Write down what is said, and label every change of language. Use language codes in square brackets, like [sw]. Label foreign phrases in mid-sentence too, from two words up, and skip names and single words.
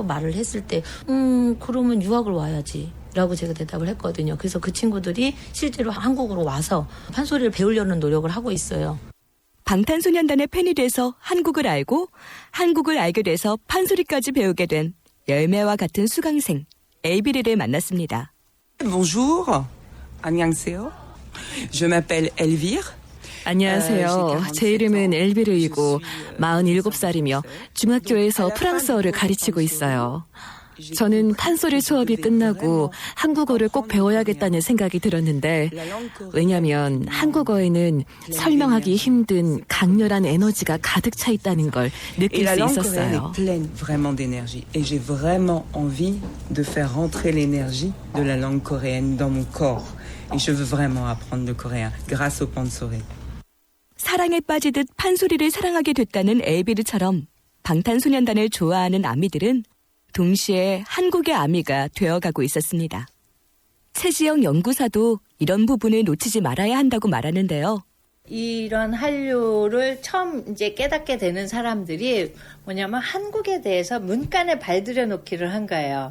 [ko] 말을 했을 때 그러면 유학을 와야지 라고 제가 대답을 했거든요. 그래서 그 친구들이 실제로 한국으로 와서 판소리를 배우려는 노력을 하고 있어요. 방탄소년단의 팬이 돼서 한국을 알고 한국을 알게 돼서 판소리까지 배우게 된 열매와 같은 수강생 엘비르를 만났습니다. [fr] Bonjour. 안녕하세요. Je m'appelle Elvire. [ko] 안녕하세요. 제 이름은 엘비르이고 47살이며 중학교에서 프랑스어를 가르치고 있어요. 저는 판소리 수업이 끝나고 한국어를 꼭 배워야겠다는 생각이 들었는데 왜냐하면 한국어에는 설명하기 힘든 강렬한 에너지가 가득 차 있다는 걸 느낄 수 있었어요. [fr] vraiment d'énergie et j'ai vraiment envie de faire rentrer l'énergie de la langue coréenne dans mon corps et je veux vraiment apprendre le coréen grâce au pansori. [ko] 사랑에 빠지듯 판소리를 사랑하게 됐다는 엘비르처럼 방탄소년단을 좋아하는 아미들은 동시에 한국의 아미가 되어가고 있었습니다. 최지영 연구사도 이런 부분을 놓치지 말아야 한다고 말하는데요. 이런 한류를 처음 이제 깨닫게 되는 사람들이 뭐냐면 한국에 대해서 문간에 발들여 놓기를 한 거예요.